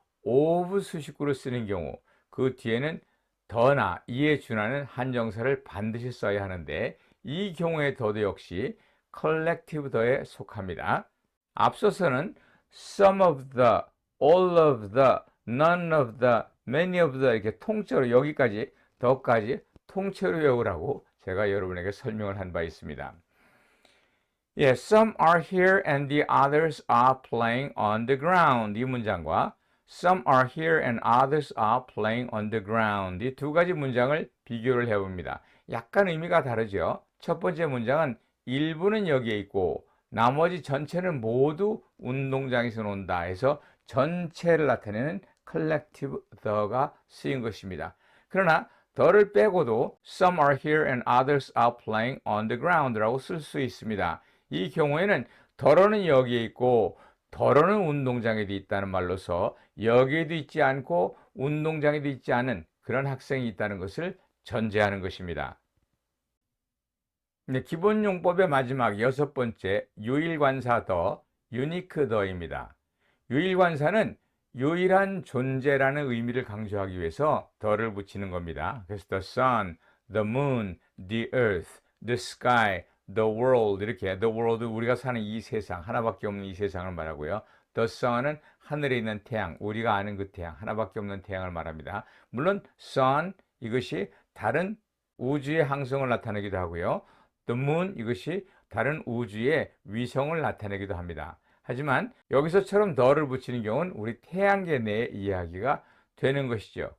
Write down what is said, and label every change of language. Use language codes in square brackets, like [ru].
[ko] of 수식구를 쓰는 경우 그 뒤에는 더나 이에 준하는 한정사를 반드시 써야 하는데 이 경우의 더도 역시 collective 더에 속합니다. 앞서서는 some of the, all of the, none of the, many of the 이렇게 통째로 여기까지 더까지 통째로 외우라고 제가 여러분에게 설명을 한 바 있습니다. [en] Yes, some are here and the others are playing on the ground. 이 문장과 Some are here and others are playing on the ground. [ko] 이 두 가지 문장을 비교를 해봅니다. 약간 의미가 다르죠. 첫 번째 문장은 일부는 여기에 있고 나머지 전체는 모두 운동장에서 논다 해서 전체를 나타내는 collective the가 쓰인 것입니다. [en] 그러나 the를 빼고도 some are here and others are playing on the ground 라고 쓸 수 있습니다. [ko] 이 경우에는 더러는 여기에 있고 더러는 운동장에도 있다는 말로서 여기에도 있지 않고 운동장에도 있지 않은 그런 학생이 있다는 것을 전제하는 것입니다. 기본 용법의 마지막 여섯 번째 유일관사 더, 유니크 더입니다. 유일관사는 유일한 존재라는 의미를 강조하기 위해서 더를 붙이는 겁니다. [en] 그래서 the sun, the moon, the earth, the sky, the world 이렇게 the world 우리가 사는 이 세상 하나밖에 없는 이 세상을 말하고요. [ko] The sun은 하늘에 있는 태양 우리가 아는 그 태양 하나밖에 없는 태양을 말합니다. 물론 sun 이것이 다른 우주의 항성을 나타내기도 하고요. The moon 이것이 다른 우주의 위성을 나타내기도 합니다. 하지만 여기서처럼 더를 붙이는 경우는 우리 태양계 내의 이야기가 되는 것이죠.